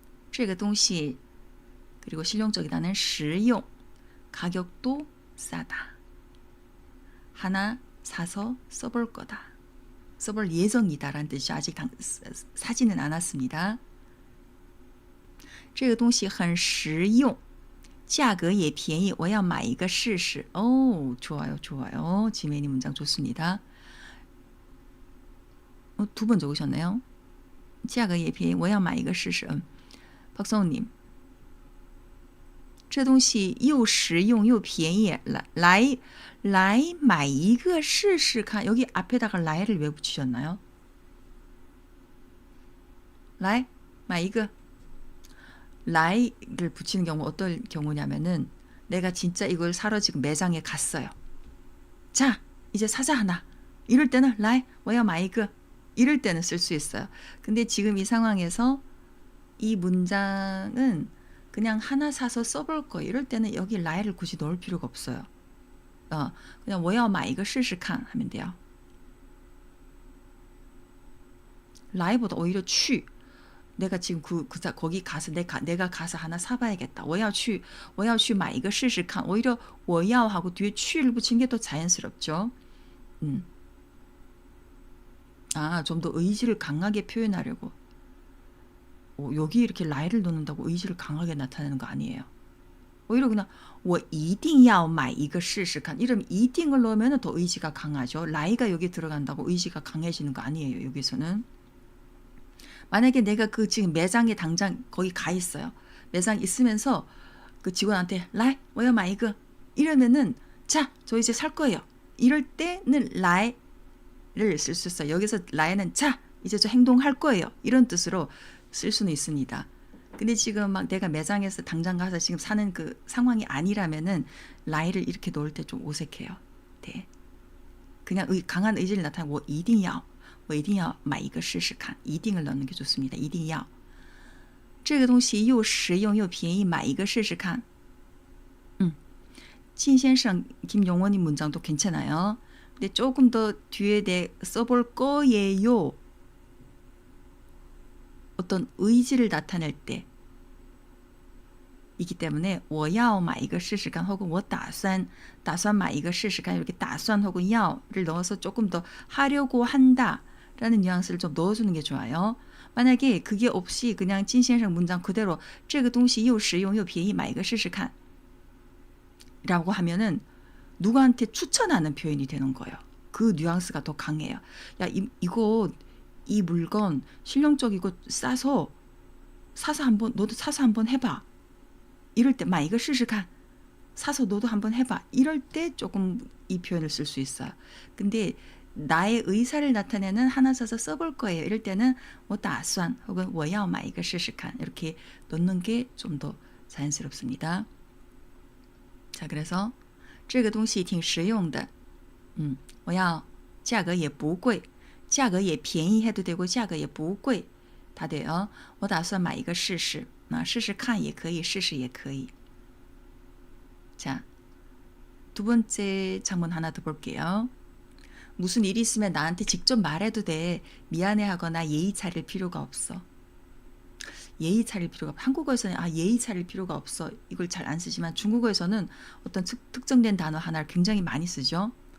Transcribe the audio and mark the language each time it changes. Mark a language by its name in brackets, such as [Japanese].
[Chinese] 这个东西 [Korean] 그리고 실용적이다는 实用 가격도 싸다. 하나 사서 써볼 거다. 써볼 예정이다라는 뜻이죠. 아직 사지는 않았습니다. [Chinese] 这个东西很实用 价格也便宜我要买一个试试. [Korean] 좋아요. 지메니 문장 좋습니다. 두 번 적으셨네요. [Chinese] 价格也便宜我要买一个试试.박성우님. 这东西又实用又便宜来买一个试试看. [Korean] 여기 앞에다가来를 왜 붙이셨나요? [Chinese] 来买一个 [Korean] 来를 붙이는 경우 어떤 경우냐면은 내가 진짜 이걸 사러 지금 매장에 갔어요. 자, 이제 사자 하나. 이럴 때는 [Chinese] 来我要买一个 [Korean] 이럴 때는 쓸 수 있어요. 근데 지금 이 상황에서 이 문장은 그냥 하나 사서 써볼 거예요. 이럴 때는 여기 来를 굳이 넣을 필요가 없어요. 그냥 [Chinese] 我要买一个试试看 [Korean] 하면 돼요. 来보다 오히려 去 내가 지금 거기 가서 내가 가서 하나 사봐야겠다. [Chinese] 我要去买一个试试看. [Korean] 오히려 我要 하고 뒤에 去를 붙인 게 더 자연스럽죠. 좀 더 의지를 강하게 표현하려고. 여기 이렇게 라이를 넣는다고 의지를 강하게 나타내는 거 아니에요. 오히려 그냥 [Chinese] 我一定要买一个试试看. [Korean] 이러면 一定을 넣으면 더 의지가 강하죠. 라이가 여기 들어간다고 의지가 강해지는 거 아니에요. 여기서는. 만약에 내가 그 지금 매장에 당장 거기 가 있어요. 매장 있으면서 그 직원한테 [Chinese] 来我要买一个 [Korean] 이러면은 자, 저 이제 살 거예요. 이럴 때는 라이를 쓸 수 있어요. 여기서 라이는 자, 이제 저 행동할 거예요. 이런 뜻으로 쓸 수는 있습니다. 근데 지금 막 내가 매장에서 당장 가서 지금 사는 그 상황이 아니라면은 라이를 이렇게 놓을 때 좀 어색해요. 네. 그냥 강한 의지를 나타내고 [Chinese] 我一定要买一个试试看. [Korean] 一定을 넣는 게 좋습니다. [Chinese] 一定要. 这个东西又实用又便宜买一个试试看. [Korean] 진先生, 김용원님 문장도 괜찮아요. 근데 조금 더 뒤에 써볼 거예요. 어떤 의지를 나타낼 때 이기 때문에 [Chinese] 我要买一个试试看 [Korean] 혹은 [Chinese] 我打算买一个试试看 [Korean] 이렇게 打算 혹은 要를 넣어서 조금 더 하려고 한다 라는 뉘앙스를 좀 넣어주는 게 좋아요. 만약에 그게 없이 그냥 진先生 문장 그대로 [Chinese] 这个东西又实用又便宜买一个试试看 [Korean] 라고 하면은 누구한테 추천하는 표현이 되는 거예요. 그 뉘앙스가 더 강해요. 야, 이거 이 물건 실용적이고 싸서 한번 너도 사서 한번 해봐. 이럴 때 막 이거 试试看 사서 너도 한번 해봐. 이럴 때 조금 이 표현을 쓸 수 있어요. 근데 나의 의사를 나타내는 하나 사서 써볼 거예요. 이럴 때는 我打算 혹은 [Chinese] 我要买一个试试看 [Korean] 이렇게 넣는 게 좀 더 자연스럽습니다. 자, 그래서 [Chinese] 这个东西挺实用的.我要价格也不贵. 价格也便宜 [Korean] 해도 되고 [Chinese] 价格也不贵 [Korean] 다 돼요. [Chinese] 我打算买一个试试.试试看也可以试试也可以. [Korean] 자, 두 번째 장문 하나 더 볼게요. 무슨 일이 있으면 나한테 직접 말해도 돼. 미안해하거나 예의 차릴 필요가 없어. 예의 차릴 필요가 없어. 한국어에서는 예의 차릴 필요가 없어. 이걸 잘 안 쓰지만 중국어에서는 어떤 특정된 단어 하나를 굉장히 많이 쓰죠.